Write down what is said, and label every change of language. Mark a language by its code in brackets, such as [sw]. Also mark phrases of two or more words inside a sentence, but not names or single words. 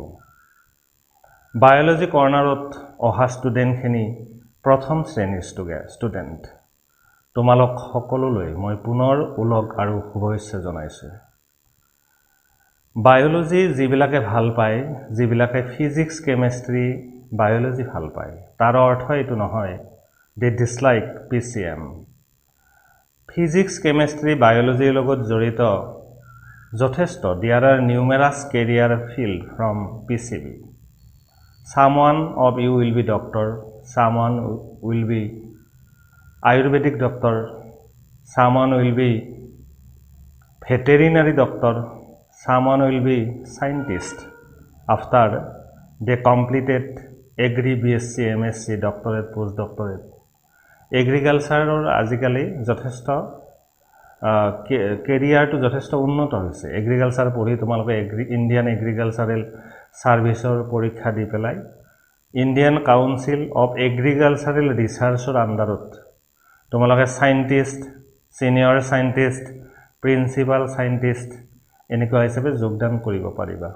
[en] biology corner [as] অহা ষ্টুডেণ্টখিনি প্ৰথম শ্ৰেণীৰ ষ্টুডেণ্ট। তোমালোক সকলোলৈ মই পুনৰ ওলগ আৰু শুভেচ্ছা জনাইছোঁ। বায়োলজি যিবিলাকে ভাল পায়, যিবিলাকে [en] physics, chemistry, biology [as] ভাল পায়, তাৰ অৰ্থ এইটো নহয় [en] they dislike PCM. [as] ফিজিক্স, কেমেষ্ট্ৰি, বায়োলজিৰ লগত জড়িত যথেষ্ট [en] there are numerous career field from PCB. Someone of you will be doctor, someone will be Ayurvedic doctor, someone will be veterinary doctor, someone will be scientist after they completed Agri BSc, MSc, doctorate, postdoctorate. [as] এগ্ৰিকালচাৰৰ আজিকালি যথেষ্ট কেৰিয়াৰটো যথেষ্ট উন্নত হৈছে। এগ্ৰিকালচাৰ পঢ়ি তোমালোকে ইণ্ডিয়ান এগ্ৰিকালচাৰেল ছাৰ্ভিচৰ পৰীক্ষা দি পেলাই ইণ্ডিয়ান কাউন্সিল অফ এগ্ৰিকালচাৰেল ৰিচাৰ্চৰ আণ্ডাৰত তোমালোকে চাইণ্টিষ্ট, [en] senior scientist, principal scientist [as] এনেকুৱা হিচাপে যোগদান কৰিব পাৰিবা।